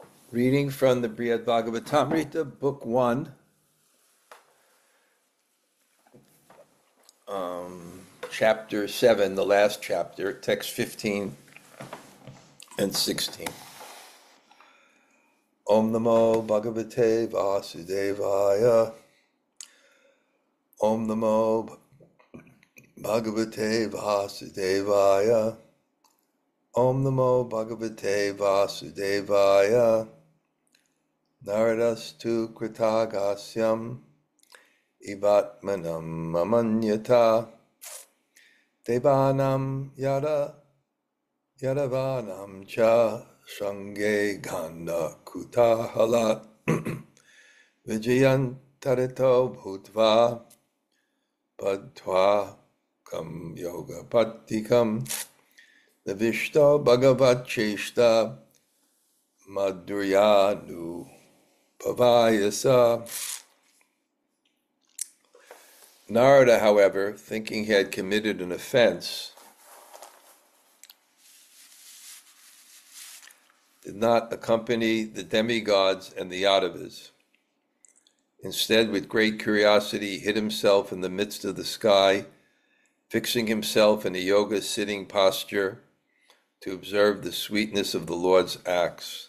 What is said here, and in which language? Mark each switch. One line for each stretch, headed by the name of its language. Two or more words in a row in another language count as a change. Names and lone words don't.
English: Reading from the Bṛhad-bhāgavatāmṛta, Book 1, Chapter 7, the last chapter, text 15 and 16.
Sanskrit: ॐ नमो भगवते वासुदेवाय. ॐ नमो भगवते वासुदेवाय. ॐ नमो भगवते वासुदेवाय. नारदस् तु कृतागस्कम्, इवात्मानम् अमन्यत, देवानां यादवानां च सङ्गे गन्द कुतूहलात्, अन्तर्हितो भूत्वा, बद्ध्वैकं योग-पट्टकम्, निविष्टो भगवच्-चेष्टा, माधुर्यानुभवाय.
English: Nārada, however, thinking he had committed an offense, did not accompany the demigods and the Yādavas. Instead, with great curiosity, he hid himself in the midst of the sky, fixing himself in a yoga sitting posture to observe the sweetness of the Lord's acts.